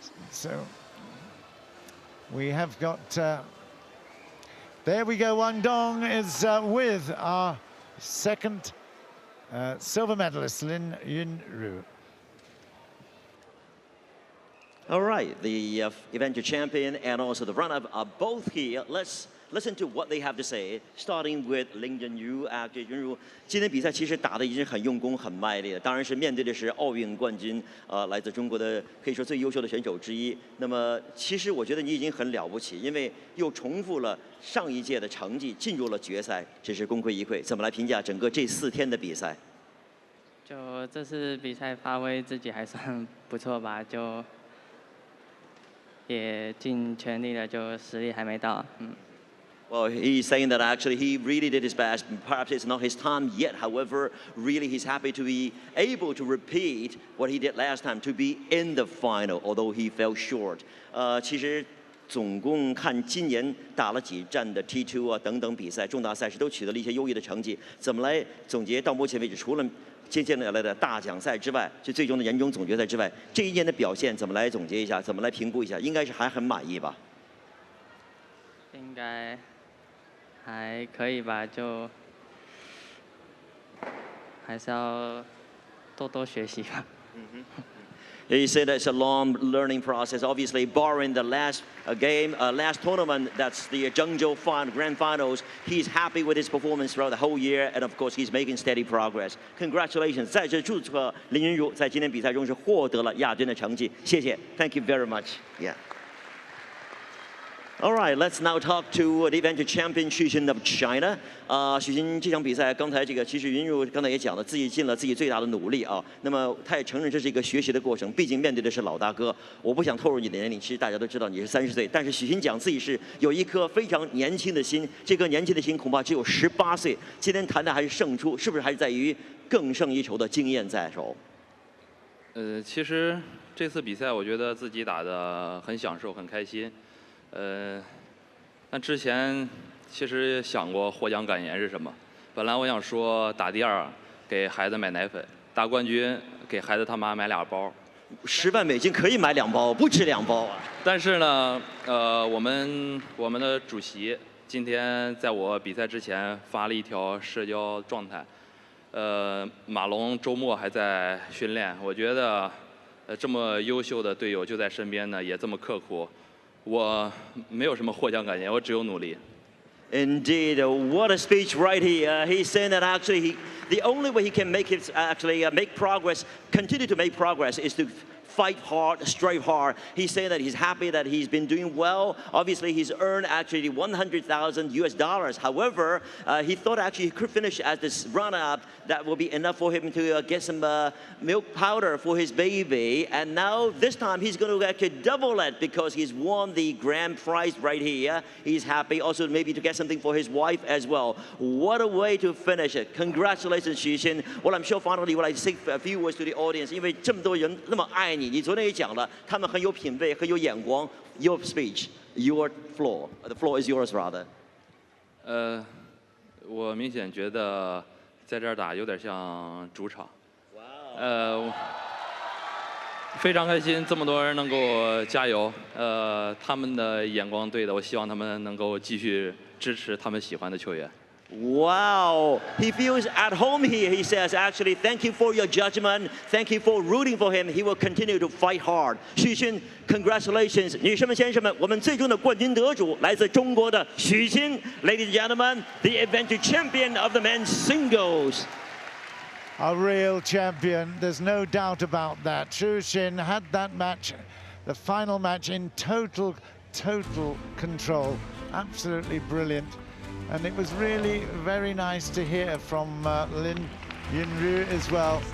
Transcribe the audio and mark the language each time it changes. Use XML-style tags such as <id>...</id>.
<en>So we have got, there we go, Wang Dong is with our second silver medalist, Lin Yun-Ju. All right, the eventual champion and also the runner-up are both here. Let's listen to what they have to say, starting with Lin Yun-Ju.</en> <zh>Yun-Ju 今天比赛其实打得已经很用功、很卖力了，当然是面对的是奥运冠军，来自中国的可以说最优秀的选手之一。那么，其实我觉得你已经很了不起，因为又重复了上一届的成绩，进入了决赛，真是功亏一篑。怎么来评价整个这4天的比赛？就这次比赛发挥自己还算不错吧，就也尽全力了，就实力还没到，</zh> <en>Well, he's saying that actually he really did his best. Perhaps it's not his time yet. However, really he's happy to be able to repeat what he did last time, to be in the final, although he fell short.</en> <zh>其实总共看今年打了几站的 T2 啊等等比赛，重大赛事都取得了一些优异的成绩。怎么来总结到目前为止，除了接下来的大奖赛之外，就最终的年终总决赛之外，这一年的表现怎么来总结一下？怎么来评估一下？应该是还很满意吧？应该还可以吧，就还是要多多学习吧。</zh> <en>He said it's a long learning process. Obviously, barring the last game, last tournament, that's the Zhengzhou Grand Finals. He's happy with his performance throughout the whole year, and of course, he's making steady progress. Congratulations!</en> <zh>在这祝贺林昀儒在今天比赛中是获得了亚军的成绩。谢谢</zh> <en>，Thank you very much. Yeah. All right, let's now talk to the eventual champion Xu Xin of China.</en> <zh>许昕这场比赛，刚才这个其实昀儒刚才也讲了，自己尽了自己最大的努力啊。那么他也承认这是一个学习的过程，毕竟面对的是老大哥。我不想透露你的年龄，其实大家都知道你是30岁，但是许昕讲自己是有一颗非常年轻的心，这颗年轻的心恐怕只有18岁。今天谈的还是胜出，是不是还是在于更胜一筹的经验在手？其实这次比赛我觉得自己打得很享受，很开心。那之前其实想过获奖感言是什么？本来我想说打第2给孩子买奶粉，打冠军给孩子他妈买2包。 10万美金可以买2包，不止2包啊！但是呢，我们的主席今天在我比赛之前发了一条社交状态，马龙周末还在训练，我觉得这么优秀的队友就在身边呢，也这么刻苦。我没有什么获奖感言，我只有努力。</zh> <en>Indeed, what a speech right here. He's saying that actually the only way he can make it make progress, continue to make progress, is to fight hard, strive hard. He's saying that he's happy that he's been doing well. Obviously, he's earned actually $100,000. However, he thought actually he could finish as this runner-up. That will be enough for him to get some milk powder for his baby. And now this time he's going to actually double it because he's won the grand prize right here. He's happy also maybe to get something for his wife as well. What a way to finish it. Congratulations, Xu Xin. Well, I'm sure finally you would like to say a few words to the audience.</en> <zh>因为这么多人那么爱你，你昨天也讲了，他们很有品味，很有眼光。</zh> <en>Your speech, your floor. The floor is yours, rather.</en> <zh>我明显觉得在这儿打有点像主场。非常开心，这么多人能给我加油。他们的眼光对的，我希望他们能够继续支持他们喜欢的球员。</zh> <en>Wow, he feels at home here. He says, actually, thank you for your judgment. Thank you for rooting for him. He will continue to fight hard. 许昕 congratulations.</en> <zh>女士们、先生们，我们最终的冠军得主来自中国的许昕。</zh> <en>Ladies and gentlemen, the eventual champion of the men's singles. A real champion, there's no doubt about that. Xu Xin had that match, the final match, in total control. Absolutely brilliant. And it was really very nice to hear from Lin Yun-Ju as well.</en>